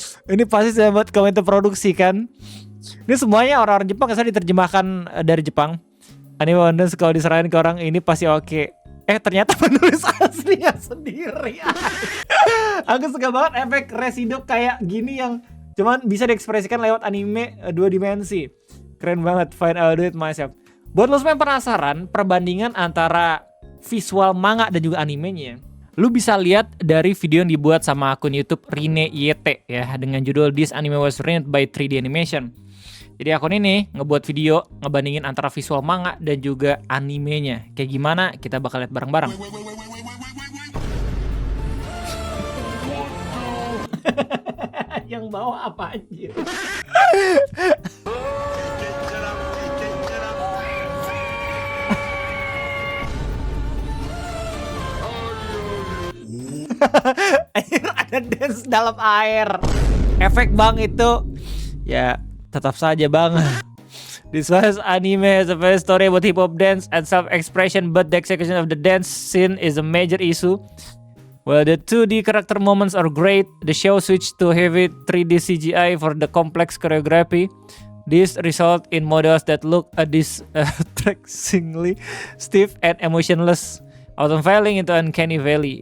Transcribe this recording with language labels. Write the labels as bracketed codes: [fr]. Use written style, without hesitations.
[id] Ini pasti saya buat komentar produksi kan. Ini semuanya orang-orang Jepang kan diterjemahkan dari Jepang. Anime Wonder kalau diserahin ke orang ini pasti oke. Ternyata penulis aslinya sendiri. Aku suka banget efek residuk kayak gini yang cuman bisa diekspresikan lewat anime 2 dimensi. Keren banget, [en] fine I'll do it myself. [id] Buat lo semua yang penasaran perbandingan antara visual manga dan juga animenya, lu bisa lihat dari video yang dibuat sama akun YouTube Rine YT ya dengan judul This Anime Was Written by 3D Animation. Jadi akun ini ngebuat video ngebandingin antara visual manga dan juga animenya. Kayak gimana kita bakal lihat bareng-bareng. Yang bawa apa aja? Ada dance dalam air. Efek bang itu ya tetap saja bang. [en] This was anime as a very story about hip hop dance and self-expression, but the execution of the dance scene is a major issue. While the 2D character moments are great, the show switched to heavy 3D CGI for the complex choreography. This result in models that look distractingly stiff and emotionless, often falling into uncanny valley.